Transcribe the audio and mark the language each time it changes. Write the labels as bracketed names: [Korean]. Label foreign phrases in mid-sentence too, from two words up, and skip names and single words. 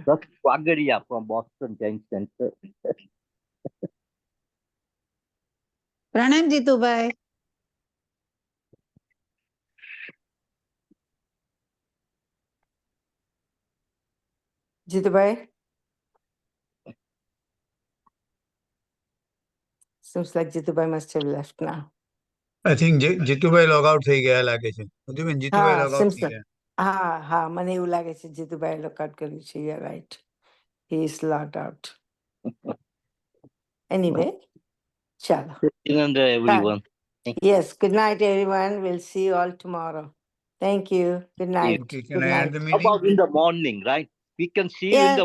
[English] That's Wagaria from Boston Science Center. [Gujarati] પ્રણામ જીતુભાઈ. જીતુભાઈ, [English] seems like જીતુભાઈ must have left now. I think [Gujarati] જીતુભાઈ [English] log out [Gujarati] થઈ ગયા લાગે છે. જીતુભાઈ હા, [English] log out seems [Gujarati] થઈ [English] like. [Gujarati] ગયા. હા, મને એવું લાગે છે જીતુભાઈ લોકઆઉટ કર્યું છે. [English] You are right. He is logged out. Anyway, ચાલો. Jinendra, everyone. Yes, good night everyone. We'll see you all tomorrow. Thank you. Good night. Okay, Good can I night. end the meeting? About in the morning, right? We can see you in the